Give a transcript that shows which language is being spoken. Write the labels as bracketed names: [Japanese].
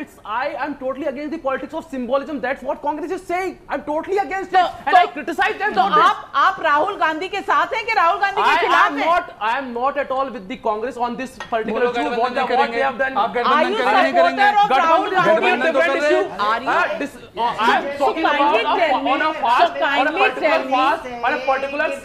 [English] I am totally against the politics of symbolism. That's what Congress is saying. I'm totally against it, and I criticize them. [Hindi] तो आप राहुल गांधी के साथ हैं कि राहुल गांधी के खिलाफ हैं? [English] I am not at all with the Congress on this particular issue. What they have done. Are you supporter of Rahul Gandhi? Different issue. I am talking about on a fast, on a particular fast, on a particular.